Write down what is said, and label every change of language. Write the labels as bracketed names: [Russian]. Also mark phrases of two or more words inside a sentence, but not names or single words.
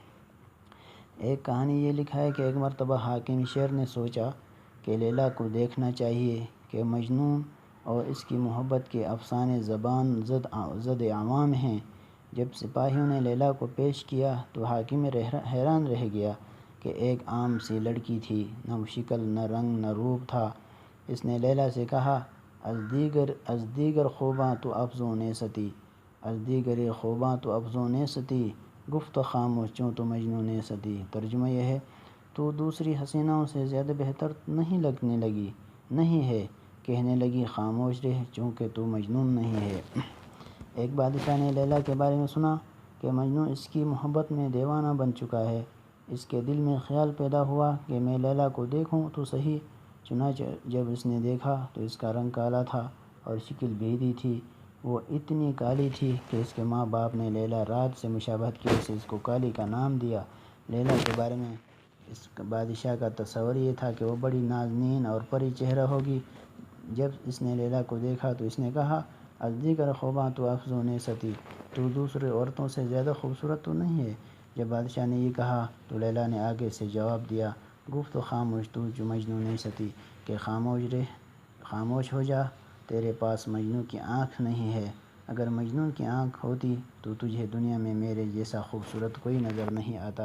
[Urdu] ایک کہانی یہ لکھا ہے کہ ایک مرتبہ حاکم شیر نے سوچا کہ لیلا کو دیکھنا چاہیے کہ مجنون اور اس کی محبت کے افسانے زبان زد عوام ہیں۔ جب سپاہیوں نے لیلا کو پیش کیا تو حاکم حیران رہ گیا کہ ایک عام سی لڑکی تھی، نہ شکل نہ رنگ نہ روپ تھا۔ اس نے لیلا سے کہا، [Persian] از دیگر خوباں تو افزوں نیستی، از دیگر خوباں تو افزوں نیستی، گفت خاموش چوں تو مجنوں نیستی۔ [Urdu] ترجمہ یہ ہے، تو دوسری حسیناؤں سے زیادہ بہتر نہیں لگنے لگی، نہیں ہے، کہنے لگی خاموش رہ چونکہ تو مجنون نہیں ہے۔ ایک بادشاہ نے لیلا کے بارے میں سنا کہ مجنوں اس کی محبت میں دیوانہ بن چکا ہے۔ اس کے دل میں خیال پیدا ہوا کہ میں لیلا کو دیکھوں تو صحیح۔ چنانچہ جب اس نے دیکھا تو اس کا رنگ کالا تھا اور شکل بھیدی تھی، وہ اتنی کالی تھی کہ اس کے ماں باپ نے لیلا رات سے مشابہت کی وجہ سے اس کو کالی کا نام دیا۔ لیلا کے بارے میں اس بادشاہ کا تصور یہ تھا کہ وہ بڑی نازنین اور پری چہرہ ہوگی۔ جب اس نے لیلا کو دیکھا تو اس نے کہا، [Persian] از دیگر خوباں تو افزوں نیستی، [Urdu] تو دوسرے عورتوں سے زیادہ خوبصورت تو نہیں ہے۔ جب بادشاہ نے یہ کہا تو لیلا نے آگے سے جواب دیا، [Persian] گفت خاموش تو جو مجنوں نیستی، [Urdu] کہ خاموش ہو جا، تیرے پاس مجنوں کی آنکھ نہیں ہے، اگر مجنوں کی آنکھ ہوتی تو تجھے دنیا میں میرے جیسا خوبصورت کوئی نظر نہیں آتا۔